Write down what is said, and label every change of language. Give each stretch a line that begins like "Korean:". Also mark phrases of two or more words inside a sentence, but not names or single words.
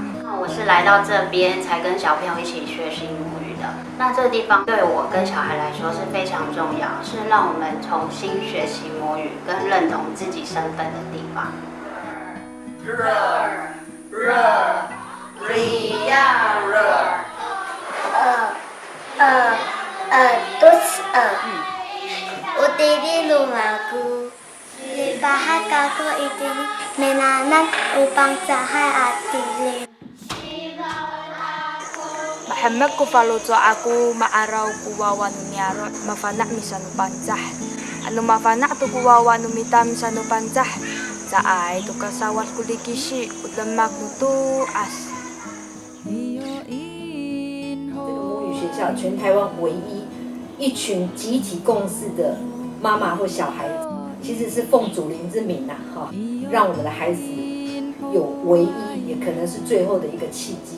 Chinese: 我是来到这边才跟小朋友一起学习母语的。那这个地方对我跟小孩来说是非常重要，是让我们重新学习母语跟认同自己身份的地方。
Amis: Utili lumaku, libahat ako itili, menanan upang sahay atili. Mahamak ko faluto ako maaraw kuwawan niyaro mafanak misanu panjah. Ano mafanak to kuwawan numita misanu panjah. Sa ay to kasawas kulikishi utamak nutu as.
Chinese: 这个母语学校全台湾唯一一群集体共事的妈妈或小孩，其实是奉祖灵之名哈，让我们的孩子有唯一，也可能是最后的一个契机。